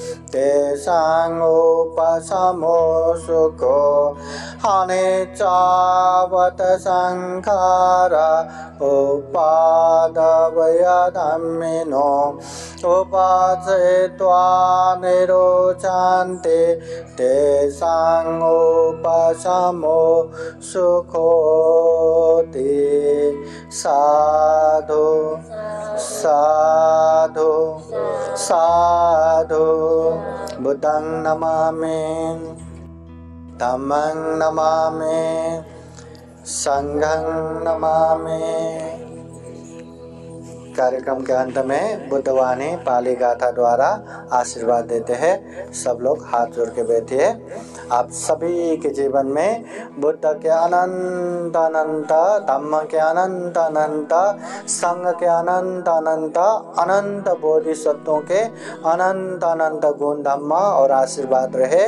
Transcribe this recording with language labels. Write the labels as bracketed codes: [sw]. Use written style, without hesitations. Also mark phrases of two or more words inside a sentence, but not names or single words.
[pi] तेषाङोपशमो सुखो अनिच्चावत संखारा उपादवय धम्मिनो उपासयित्वा निरोचन्ते तेषाङोपशमो सुखोति साधु साधु साधु बुद्धं नमामि धम्मं नमामि संघं नमामि। [hi] कार्यक्रम के अंत में बुद्धवाणी पाली गाथा द्वारा आशीर्वाद देते हैं। सब लोग हाथ जोड़ के बैठिए। आप सभी के जीवन में बुद्ध के अनंत अनंत, धम्म के अनंत अनंत, संघ के अनंत अनंत, अनंत बोधिसत्वों के अनंत अनंत गुण धम्म और आशीर्वाद रहे।